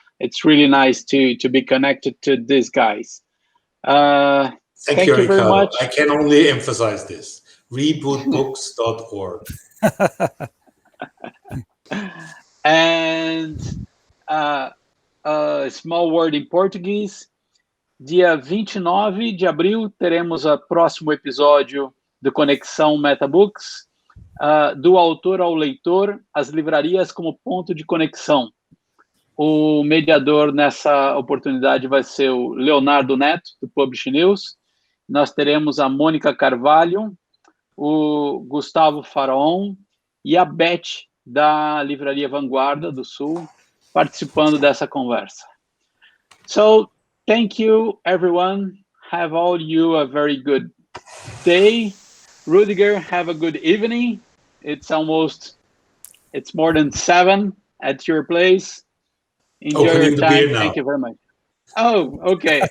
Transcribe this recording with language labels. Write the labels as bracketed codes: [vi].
[en] It's really nice to be connected to these guys. Thank you very Ricardo. much. I can only emphasize this. Rebootbooks.org. And a small word [pt] em português. Dia 29 de abril, teremos o próximo episódio do Conexão Metabooks, do autor ao leitor, as livrarias como ponto de conexão. O mediador nessa oportunidade vai ser o Leonardo Neto, do Publish News. Nós teremos a Mônica Carvalho, o Gustavo Faraon e a Beth, da Livraria Vanguarda do Sul, participando dessa conversa. [en] So, thank you, everyone. Have all you a very good day. Ruediger, have a good evening. It's more than 7 at your place. Enjoy your time. Thank you very much. Oh, okay.